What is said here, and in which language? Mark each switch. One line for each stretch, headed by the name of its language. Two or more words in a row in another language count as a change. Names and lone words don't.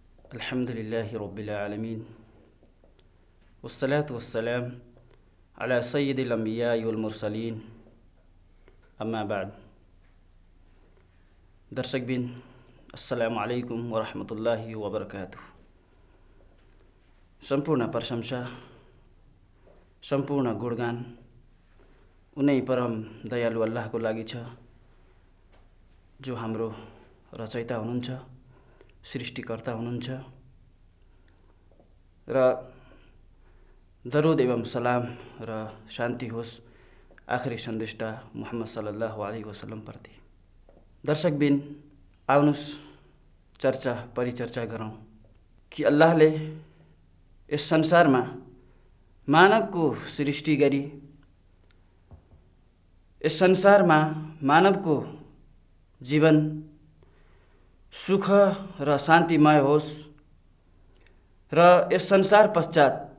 Arabic: الحمد لله رب العالمين والصلاة والسلام على سيد الأنبياء والمرسلين أما بعد.
Nepali: दर्शकबिन
Arabic: السلام عليكم ورحمة الله وبركاته.
Nepali: सम्पूर्ण प्रशंसा, सम्पूर्ण गुणगान उनै परम दयालु अल्लाहको लागि छ, जो हाम्रो रचयिता हुनुहुन्छ, सृष्टिकर्ता हुनुहुन्छ। र दरुद एवं सलाम र शान्ति होस् आखिरी सन्देष्टा मुहम्मद
Arabic: صلى الله عليه وسلم
Nepali: प्रति। दर्शकबिन, आउनुस् परिचर्चा गरौँ कि अल्लाहले यस संसारमा मानवको सृष्टि गरी यस संसारमा मानवको जीवन सुख र शान्तिमय होस् र यस संसार पश्चात